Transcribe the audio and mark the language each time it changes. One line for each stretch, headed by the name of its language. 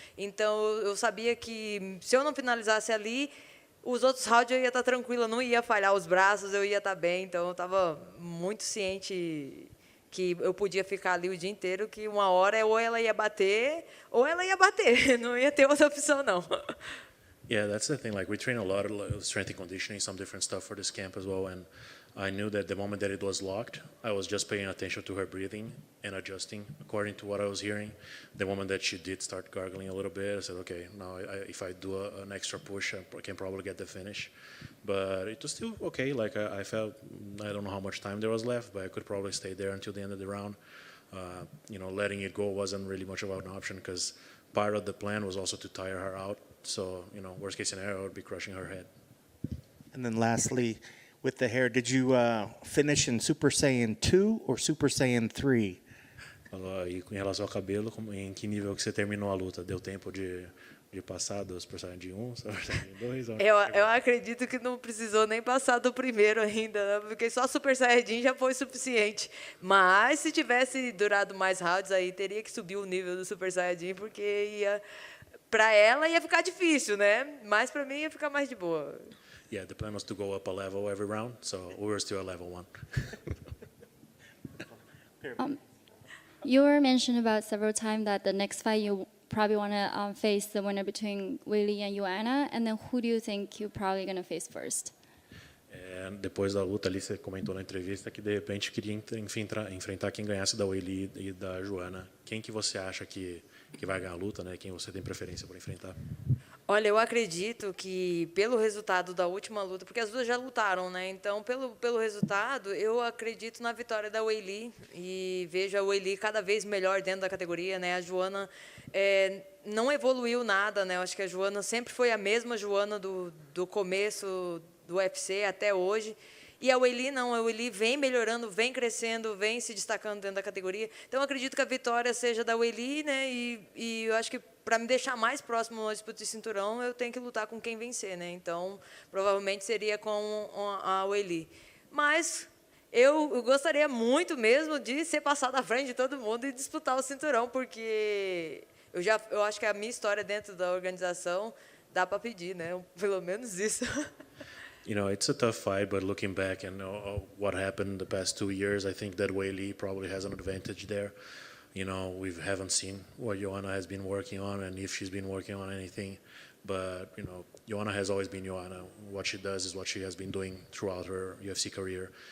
Portuguese: Então, eu sabia que se eu não finalizasse ali, os outros rounds eu ia estar tranquila, não ia falhar os braços, eu ia estar bem. Então, eu estava muito ciente que eu podia ficar ali o dia inteiro, que uma hora ou ela ia bater, não ia ter outra opção, não.
English: Yeah, that's the thing. Like, we train a lot of strength and conditioning, some different stuff for this camp as well, and I knew that the moment that it was locked, I was just paying attention to her breathing and adjusting according to what I was hearing. The moment that she did start gargling a little bit, I said, okay, now if I do an extra push, I can probably get the finish. But it was still okay. Like I felt, I don't know how much time there was left, but I could probably stay there until the end of the round. Letting it go wasn't really much of an option because part of the plan was also to tire her out. So, worst case scenario, I would be crushing her head. And then lastly, with the hair, did you finish in Super Saiyan 2 or Super Saiyan 3?
Portuguese: E em relação ao cabelo, em que nível que você terminou a luta? Deu tempo de passar do Super Saiyajin 1, Super Saiyajin 2? Eu acredito que não precisou nem passar do primeiro ainda, né? Porque só Super Saiyajin já foi suficiente. Mas se tivesse durado mais rounds, aí teria que subir o nível do Super Saiyajin, porque para ela ia ficar difícil, né? Mas para mim ia ficar mais de boa.
English: Yeah, the plan was to go up a level every round, so we were still at level 1. You were mentioned about several times that the next fight you probably want to face the winner between Weili and Joanna, and then who do you think you're probably going to face first?
Portuguese: Depois da luta ali, você comentou na entrevista que de repente queria enfrentar quem ganhasse da Weili e da Joanna. Quem que você acha que vai ganhar a luta, né? Quem você tem preferência para enfrentar? Olha, eu acredito que pelo resultado da última luta, porque as duas já lutaram, né? Então, pelo resultado, eu acredito na vitória da Weili e vejo a Weili cada vez melhor dentro da categoria, né? A Joanna não evoluiu nada, né? Eu acho que a Joanna sempre foi a mesma Joanna do começo do UFC até hoje. E a Weili não, a Weili vem melhorando, vem crescendo, vem se destacando dentro da categoria. Então, eu acredito que a vitória seja da Weili, né? E eu acho que para me deixar mais próximo da disputa de cinturão, eu tenho que lutar com quem vencer, né? Então, provavelmente seria com a Weili. Mas eu gostaria muito mesmo de ser passada à frente de todo mundo e disputar o cinturão, porque eu acho que a minha história dentro da organização dá para pedir, né? Pelo menos isso.
English: It's a tough fight, but looking back and what happened the past 2 years, I think that Weili probably has an advantage there. We haven't seen what Joanna has been working on and if she's been working on anything. But, Joanna has always been Joanna. What she does is what she has been doing throughout her UFC career.